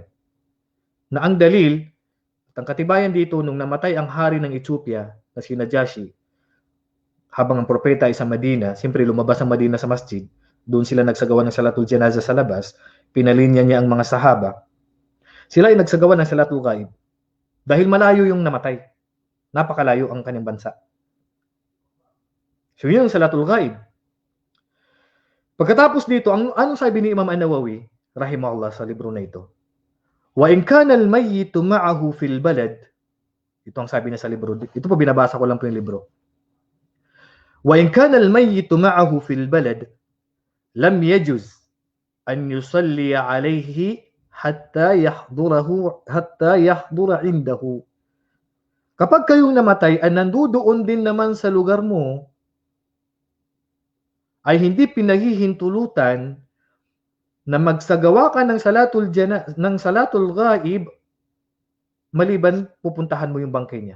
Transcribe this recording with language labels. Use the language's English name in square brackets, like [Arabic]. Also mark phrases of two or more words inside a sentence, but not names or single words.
[Filipino] Na ang dalil, ang katibayan dito nung namatay ang hari ng Ethiopia na si Najashi, habang ang propeta ay sa Madina, siyempre lumabas ang Madina sa masjid, doon sila nagsagawa ng [Arabic] صلاة الجنازة [Filipino] sa labas, pinalinya niya ang mga sahaba. Sila ay nagsagawa ng [Arabic] صلاة الغائب [Filipino] dahil malayo yung namatay. Napakalayo ang kanyang bansa. So yun yung [Arabic] صلاة الغائب. [Filipino] Pagkatapos dito, anong sabi ni Imam An-Nawawi rahimahullah sa libro na ito? [Arabic] وإن كان الميت معه في البلد. [Filipino] Ito ang sabi niya sa libro. Ito po binabasa ko lang po yung libro. [Arabic] وإن كان الميت معه في البلد لم يجز أن يصلي عليه حتى يحضر عنده. [Filipino] Kapag kayong namatay ay nandoon din naman sa lugar mo, ay hindi pinahihintulutan na magsagawa ka ng [Arabic] صلاة الغائب [Filipino] maliban pupuntahan mo yung bangkay niya.